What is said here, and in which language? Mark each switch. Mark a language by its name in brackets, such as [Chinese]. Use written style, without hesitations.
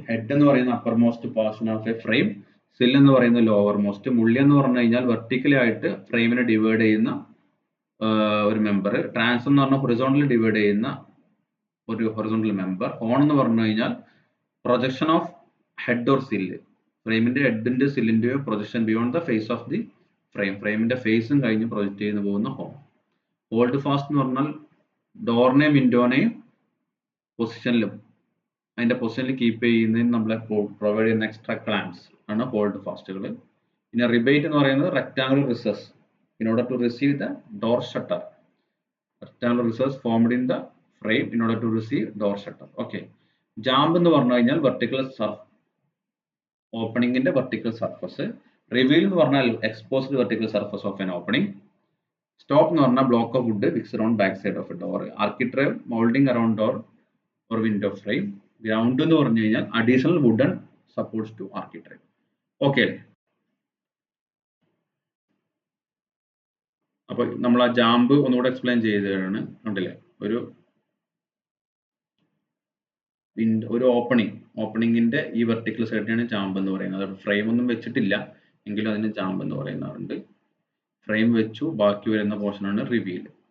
[Malayalam] Head എന്ന് പറയുന്ന [English] uppermost portion of a frame, [Malayalam] സിൽ എന്ന് പറയുന്നത് ലോവർ മോസ്റ്റ്, മുള്ളി എന്ന് പറഞ്ഞു കഴിഞ്ഞാൽ വെർട്ടിക്കലി ആയിട്ട് ഫ്രെയിമിനെ ഡിവൈഡ് ചെയ്യുന്ന ഒരു മെമ്പർ, ട്രാൻസ് എന്ന് പറഞ്ഞാൽ ഹൊറിസോണ്ടലി ഡിവൈഡ് ചെയ്യുന്ന ഒരു ഹൊറിസോണ്ടൽ മെമ്പർ, ഹോൺ എന്ന് പറഞ്ഞു കഴിഞ്ഞാൽ [English] projection of head or sill, [Malayalam] ഫ്രെയിമിന്റെ ഹെഡിന്റെ സില്ലിന്റെയോ [English] projection beyond the face of the frame, [Malayalam] ഫ്രെയിമിന്റെ ഫേസും കഴിഞ്ഞ് പ്രൊജക്ട് ചെയ്ത് പോകുന്ന ഹോൺ. ഹോൾഡ് ഫാസ്റ്റ് എന്ന് പറഞ്ഞാൽ ഡോറിനെയും വിൻഡോനെയും പൊസിഷനിലും അതിന്റെ പൊസിഷനിൽ കീപ്പ് ചെയ്യുന്നതിന് നമ്മളെ പ്രൊവൈഡ് ചെയ്യുന്ന എക്സ്ട്രാ ക്ലാംസ് ആണ് ഹോൾഡ് ഫാസ്റ്റുകൾ. പിന്നെ റിബേറ്റ് എന്ന് പറയുന്നത് rectangular റിസസ് [English] in order to receive the door shutter. Rectangular recess formed in the frame in order to receive door shutter. Okay. Jamb [Malayalam] എന്ന് പറഞ്ഞു കഴിഞ്ഞാൽ [English] vertical opening ന്റെ vertical surface. Reveal [Malayalam] എന്ന് പറഞ്ഞാൽ [English] exposed vertical surface of an opening. Stop എന്ന് പറഞ്ഞാൽ block of wood fixed on back side of a door. Architrave, molding around door or window frame. Ground [Malayalam] എന്ന് പറഞ്ഞു കഴിഞ്ഞാൽ [English] additional wooden supports to architrave. Okay. [Malayalam] അപ്പോൾ നമ്മൾ ആ jump ഒന്നുകൂടെ explain ചെയ്തതാണ്. കണ്ടില്ലേ, ഒരു ഓപ്പണിങ്ങിന്റെ ഈ വെർട്ടിക്കൽ സൈഡിനാണ് ജാമ്പ് എന്ന് പറയുന്നത്. ഫ്രെയിം ഒന്നും വെച്ചിട്ടില്ല എങ്കിലും അതിന് ജാമ്പ് എന്ന് പറയുന്നുണ്ട്. ഫ്രെയിം വെച്ചു, ബാക്കി വരുന്ന പോർഷൻ ആണ് റിവീൽ.